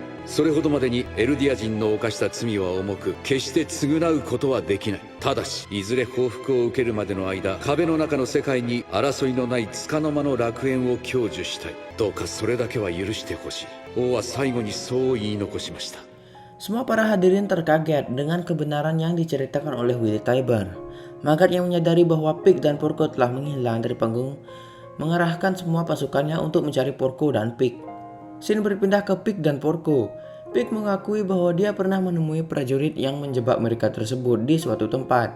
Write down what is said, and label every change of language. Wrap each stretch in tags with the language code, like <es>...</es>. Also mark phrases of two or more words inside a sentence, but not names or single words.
<ja>それほどまでにエルディア人の犯した罪は重く、決して償うことはできない。ただしいずれ報復を受けるまでの間、壁の中の世界に争いのない束の間の楽園を享受したい。どうかそれだけは許してほしい。王は最後にそう言い残しました。</ja> <id>Semua para hadirin terkaget dengan kebenaran yang diceritakan oleh Willy Tybur. Magat yang menyadari bahwa Pig dan Porco telah menghilang dari panggung mengerahkan semua pasukannya untuk mencari Porco dan Pig. Scene berpindah ke Pig dan Porco. Pig mengakui bahwa dia pernah menemui prajurit yang menjebak mereka tersebut di suatu tempat.</id>